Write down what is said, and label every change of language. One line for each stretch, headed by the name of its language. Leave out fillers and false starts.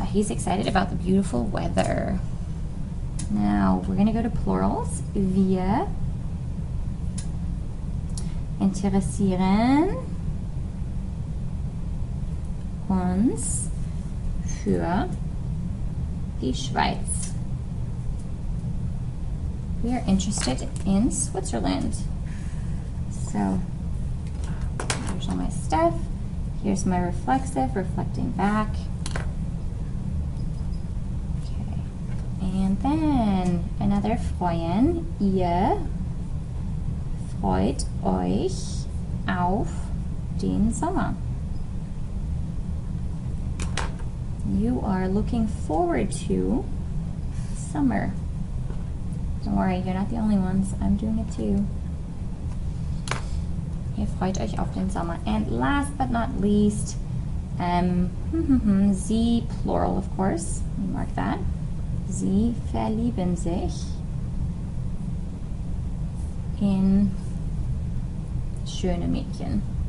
English: He's excited about the beautiful weather. Now we're going to go to plurals.
German: Wir interessieren uns für die Schweiz.
English: We are interested in Switzerland. So, here's all my stuff. Here's my reflexive, reflecting back. Okay. And then another freuen.
German: Ihr freut euch auf den Sommer.
English: You are looking forward to summer. Don't worry, you're not the only ones. I'm doing it too.
German: Ihr freut euch auf den Sommer.
English: And last but not least, sie, plural of course. Mark that.
German: Sie verlieben sich in schöne Mädchen.